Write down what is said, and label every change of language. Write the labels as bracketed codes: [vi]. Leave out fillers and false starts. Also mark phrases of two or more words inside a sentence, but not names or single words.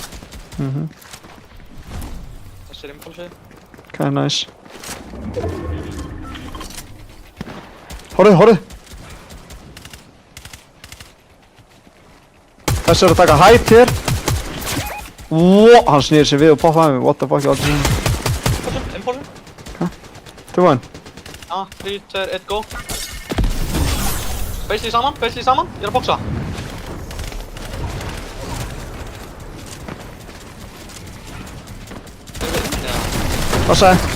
[is] Þessi er impulsið. Ok, nice. Horfðu. Þessi er að taka hætt hér. Wow, hann snýr sig við og poppaði mig. [en] What the fuck, [is] ég aldrei sinni. Impulsið. Ok. Tilbúin. Já, 3, 2, 1, go. Beislið saman. Ég er að boxa. Hvað sagði?